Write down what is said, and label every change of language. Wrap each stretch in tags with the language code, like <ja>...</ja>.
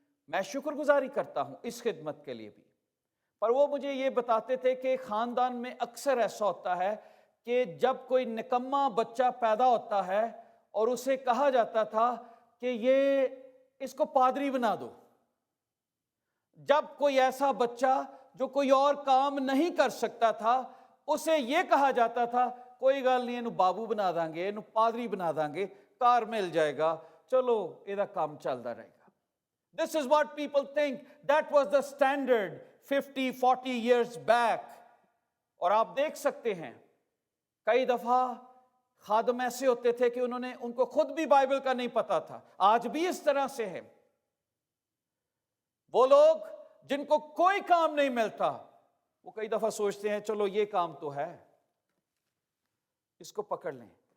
<ur>میں شکر گزاری کرتا ہوں اس خدمت کے لیے بھی. پر وہ مجھے یہ بتاتے تھے کہ خاندان میں اکثر ایسا ہوتا ہے کہ جب کوئی نکما بچہ پیدا ہوتا ہے اور اسے کہا جاتا تھا کہ یہ اس کو پادری بنا دو. جب کوئی ایسا بچہ جو کوئی اور کام نہیں کر سکتا تھا، اسے یہ کہا جاتا تھا</ur> <pa>کوئی گل نہیں،</pa> <ur>اینو بابو بنا دیں گے، اینو پادری بنا دیں گے، کار مل جائے گا، چلو یہ کام چلتا رہے گا.</ur> <en>This is what people think. That was the standard 50-40 years back.</en> <ur>اور آپ دیکھ سکتے ہیں کئی دفعہ خادم ایسے ہوتے تھے کہ ان کو خود بھی بائبل کا نہیں پتا تھا. آج بھی اس طرح سے ہے. وہ لوگ جن کو کوئی کام نہیں ملتا، وہ کئی دفعہ سوچتے ہیں چلو یہ کام تو ہے، اس کو پکڑ لیں.</ur>